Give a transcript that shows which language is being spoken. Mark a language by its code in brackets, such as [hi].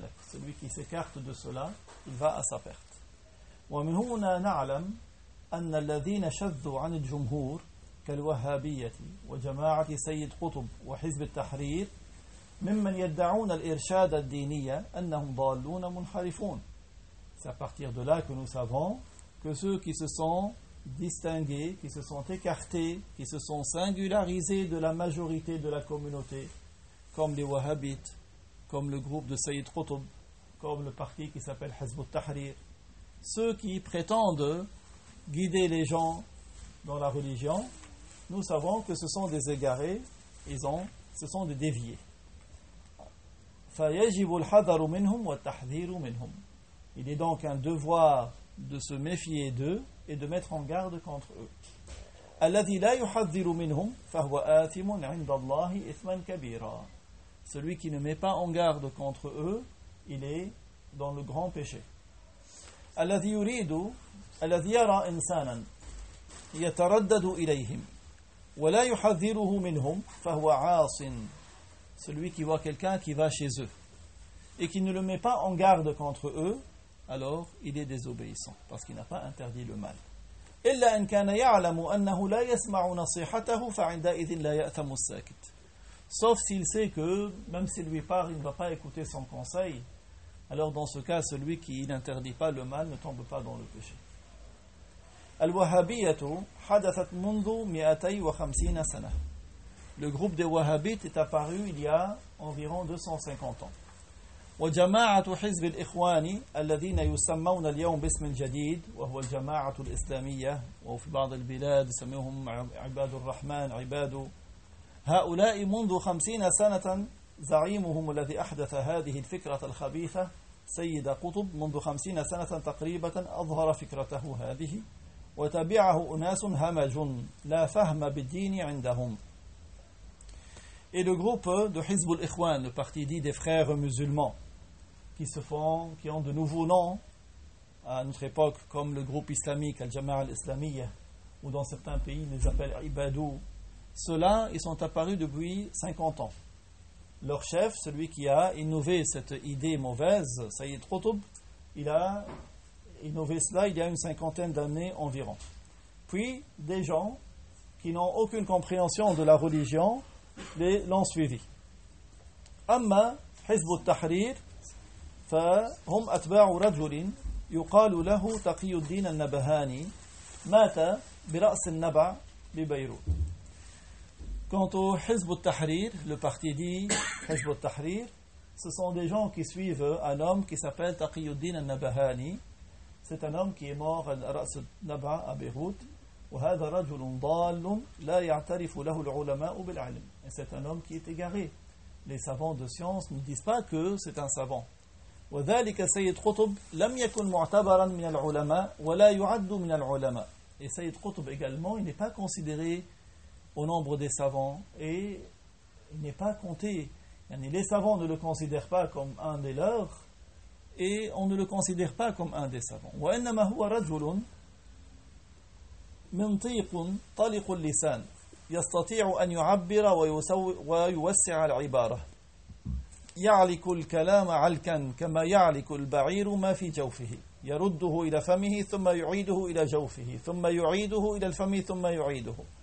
[fr] Celui qui s'écarte de cela, il va à sa perte. [ar] ومن هنا نعلم أن الذين شذوا عن الجمهور كالوهابية وجماعة سيد قطب وحزب التحرير ممن يدعون الإرشاد الدينية أنهم ضالون منحرفون. [fr] C'est à partir de là que nous savons que ceux qui se sont distingués, qui se sont écartés, qui se sont singularisés de la majorité de la communauté, comme les wahhabites, comme le groupe de Sayyid Qutb, comme le parti qui s'appelle Hizb al-Tahrir, ceux qui prétendent guider les gens dans la religion, nous savons que ce sont des égarés, ce sont des déviés. [ar] فَيَجِبُ الْحَذَرُ مِنْهُمْ وَالْتَحْذِيرُ مِنْهُمْ. [fr] Il est donc un devoir de se méfier d'eux et de mettre en garde contre eux. [ar] الَّذِي لَا يُحَذِّرُ مِنْهُمْ فَهُوَ آثِمٌ عِنْدَ اللَّهِ إِثْمًا كَبِيرًا. [fr] Celui qui ne met pas en garde contre eux, il est dans le grand péché. [ar] الذي يريد الذي يرى إنسانا يتردد إليهم ولا يحذره منهم فهو عاص. [fr] Celui qui voit quelqu'un qui va chez eux et qui ne le met pas en garde contre eux, alors il est désobéissant parce qu'il n'a pas interdit le mal. [ar] إلا إن كان يعلم أنه لا يسمع نصيحته فعندئذ لا يأثم الساكت. [fr] Sauf s'il sait que même s'il lui parle, il ne va pas écouter son conseil. Alors dans ce cas, celui qui n'interdit pas le mal ne tombe pas dans le péché. [ar] Al-Wahhabiyyatu hadathat mundu 250 sana. [fr] Le groupe des Wahhabites est apparu il y a environ 250 ans. [ar] Wa jama'atu hizb al-ikhwani alladhina yusammawna al-yawm bi ismin jadid wa huwa al-jama'atu al-islamiyya wa fi ba'd al-bilad yusammuhum 'ibadur rahman 'ibadu. Ha'ula'i mundu 50 sanatan زعيمهم الذي أحدث هذه الفكرة الخبيثة سيد قطب منذ 50 سنة تقريبا أظهر فكرته هذه، وتبعه أناس همج لا فهم بالدين عندهم. [fr] Et le groupe de حزب الإخوان, le parti dit des frères musulmans, qui se font, qui ont de nouveaux noms à notre époque, comme le groupe islamique, Al-Jama'a al-Islamiyya, ou dans certains pays, ils les appellent Ibadou. Ceux-là, ils sont apparus depuis 50 ans. Leur chef, celui qui a innové cette idée mauvaise, Sayyid Qutb, il a innové cela il y a une cinquantaine d'années environ. Puis, des gens qui n'ont aucune compréhension de la religion l'ont suivi. [ar] Amma Hizb al-Tahrir, فهم أتباع رجل يقال له تقي الدين النبهاني مات برأس النبع ببيروت. [fr] Quant au حزب التحرير, le parti dit حزب التحرير, ce sont des gens qui suivent un homme qui s'appelle تقي الدين النبهاني. C'est un homme qui est mort à رأس النبع à Beyrouth. [ar] وهذا رجل ضال لا يعترف له العلماء بالعلم. [fr] Et c'est un homme qui est égaré. Les savants de science ne disent pas que c'est un savant. [ar] وذلك سيد قطب لم يكن معتبرا من العلماء ولا يعد من العلماء. [fr] Et سيد قطب également, il n'est pas considéré au nombre des savants et il n'est pas compté. Yani les savants ne le considèrent pas comme un des leurs et on ne le considère pas comme un des savants. [ar] وإنما هو رجل منطيق طلق اللسان يستطيع أن يعبر ويوسع العبارة. يعلق الكلام علكا كما يعلق البعير ما في جوفه يرده إلى فمه ثم يعيده إلى جوفه ثم يعيده إلى الفم ثم يعيده.